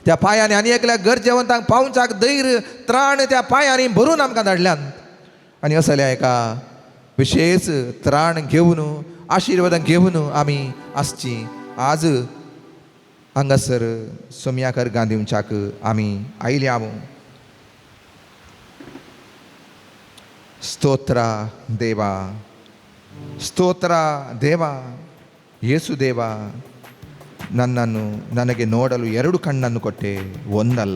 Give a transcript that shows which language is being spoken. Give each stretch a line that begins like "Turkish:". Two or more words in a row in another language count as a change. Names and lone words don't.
Konkani: त्या पायांनी आनी एकल्या गरजेवंतांक पावचाक धैर्य त्राण त्या पायांनी भरून आमकां धाडल्यात आनी असल्या एका विशेष त्राण घेवन आशिर्वाद घेवन आमी आसची आज हांगासर सोमयाकर गांधींच्याक आमी आयल्या
Kannada: ಸ್ತೋತ್ರ ದೇವ ಸ್ತೋತ್ರ ದೇವ ಯೇಸು ದೇವ ನನ್ನನ್ನು ನನಗೆ ನೋಡಲು 2 ಕಣ್ಣನ್ನು ಕೊಟ್ಟೆ ಒಂದಲ್ಲ